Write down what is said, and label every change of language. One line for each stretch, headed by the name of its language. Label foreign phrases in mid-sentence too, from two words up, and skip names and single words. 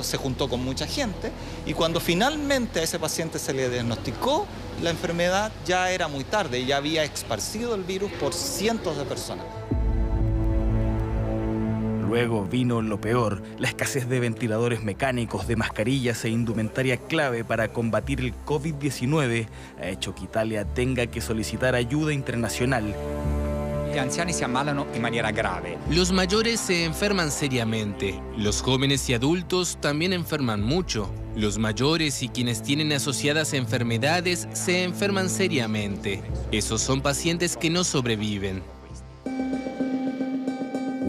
Spanish: Se juntó con mucha gente y cuando finalmente a ese paciente se le diagnosticó la enfermedad, ya era muy tarde, ya había esparcido el virus por cientos de personas. Luego vino lo peor, la escasez de ventiladores mecánicos, de mascarillas e indumentaria clave para combatir el COVID-19 ha hecho que Italia tenga que solicitar ayuda internacional.
Italian: Gli anziani si ammalano in maniera grave.
Spanish: Los mayores se enferman seriamente. Los jóvenes y adultos también enferman mucho. Los mayores y quienes tienen asociadas enfermedades se enferman seriamente. Esos son pacientes que no sobreviven.